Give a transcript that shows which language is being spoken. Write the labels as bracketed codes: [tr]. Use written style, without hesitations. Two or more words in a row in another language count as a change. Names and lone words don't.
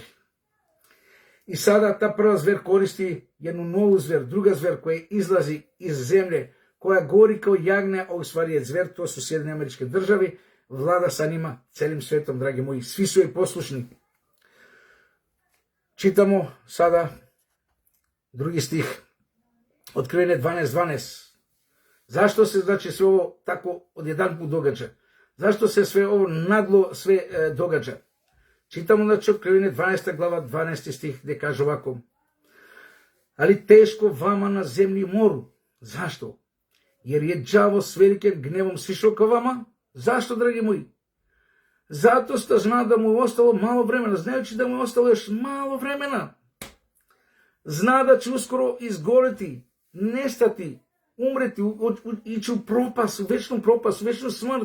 [sr] I sada ta prva zver koristi jednu novu zver, druga zver koja izlazi iz zemlje, koja gori kao jagnja, a u stvari je zver, to su Sjedinjene Američke Države, vlada sa njima celim svetom, dragi moji, svi su joj poslušni. Čitamo sada 2. stih, Otkrivene 12.12. Zašto se, znači, sve ovo tako odjedanput događa? Zašto se sve ovo naglo sve događa? Читамо на Откровение 12 глава 12 стих, где каже овако: али тешко вама на землji i moru. Zašto? Jer je đavo s velikim gnevom sišao ka vama. Zašto, dragi moji? Zato što zna da mu je ostalo malo vremena, znajući da mu je ostalo još malo vremena. Zna da će uskoro izgoreti, nestati, umreti, ići u propast, u večnu smrt.